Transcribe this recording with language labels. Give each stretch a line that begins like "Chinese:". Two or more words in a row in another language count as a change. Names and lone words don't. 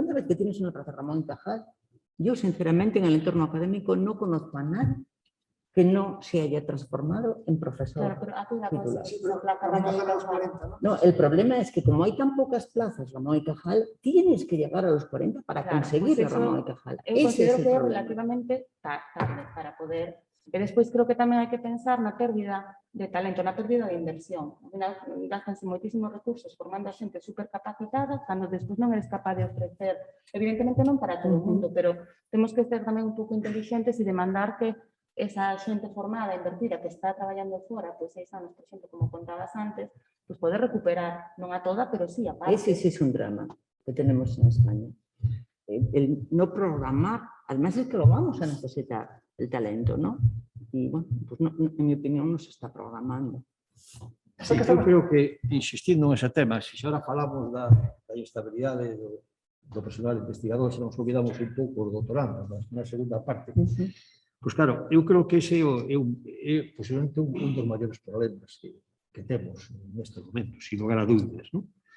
Spanish: Una vez que tienes una plaza Ramón y Cajal, yo sinceramente en el entorno académico no conozco a nadie que no se haya transformado en profesor. Claro, pero aquí la titular. cosa es esa plaza Ramón y Cajal. No, el problema es que como hay tan pocas plazas Ramón y Cajal, tienes que llegar a los 40 para Claro, conseguir pues la eso Ramón y Cajal.
Galician: Eu
Spanish: Ese
Galician: considero
Spanish: es el
Galician: que é
Spanish: problema.
Galician: relativamente tarde para poder... E despois creo que tamén hai que pensar na pérdida de talento, na pérdida de inversión. Ao final, gastanse moitísimos recursos formando a xente supercapacitada, cando despois non eres capaz de ofrecer, evidentemente non para todo o mundo, pero temos que ser tamén un pouco inteligentes e demandar que esa xente formada, invertida, que está traballando fora, pois 6 anos, por exemplo, como contabas antes, pois poder recuperar, non a toda, pero sí a parte.
Spanish: Ese sí es un drama que tenemos en España. El no programar, además es que lo vamos a necesitar, el talento, ¿no? Y bueno, pues no, en mi opinión no se está programando.
Galician: Sí, eu creo que, insistindo nese tema, se xa ahora falamos da instabilidade do personal investigador, se nos olvidamos un pouco os doutorandos na segunda parte, pois claro, eu creo que ese é posiblemente un dos maiores problemas que temos neste momento, sin lugar a dúbidas, non?